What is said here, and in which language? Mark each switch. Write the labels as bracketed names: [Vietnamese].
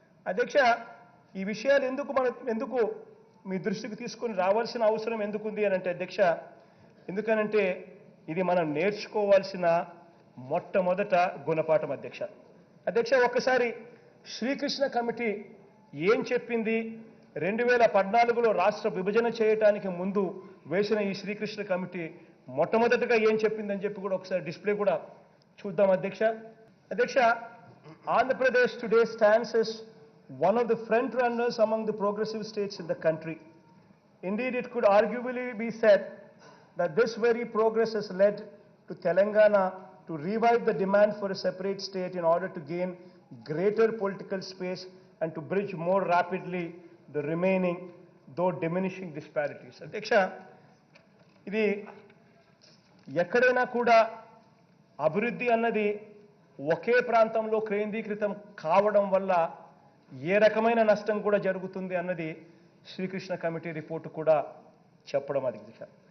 [Telugu] అధ్యక్ష ఈ విషయాలు ఎందుకు మీ దృష్టికి తీసుకొని రావాల్సిన అవసరం ఎందుకుంది అని అంటే అధ్యక్ష ఎందుకనంటే ఇది మనం నేర్చుకోవాల్సిన మొట్టమొదట గుణపాఠం అధ్యక్ష. అధ్యక్ష ఒక్కసారి శ్రీకృష్ణ కమిటీ ఏం చెప్పింది, 2014లో రాష్ట్ర విభజన చేయటానికి ముందు వేసిన ఈ శ్రీకృష్ణ కమిటీ మొట్టమొదటిగా ఏం చెప్పిందని చెప్పి కూడా ఒకసారి డిస్ప్లే కూడా చూద్దాం అధ్యక్ష. [English] అధ్యక్ష Andhra Pradesh today stands as one of the front runners among the progressive states in the country. Indeed, it could arguably be said that this very progress has led to Telangana to revive the demand for a separate state in order to gain greater political space and to bridge more rapidly the remaining, though diminishing disparities. [Telugu] అధ్యక్ష ఇది ఎక్కడైనా కూడా అభివృద్ధి అన్నది ఒకే ప్రాంతంలో కేంద్రీకృతం కావడం వల్ల ఏ రకమైన నష్టం కూడా జరుగుతుంది అన్నది శ్రీకృష్ణ కమిటీ రిపోర్టు కూడా చెప్పడం అధ్యక్ష.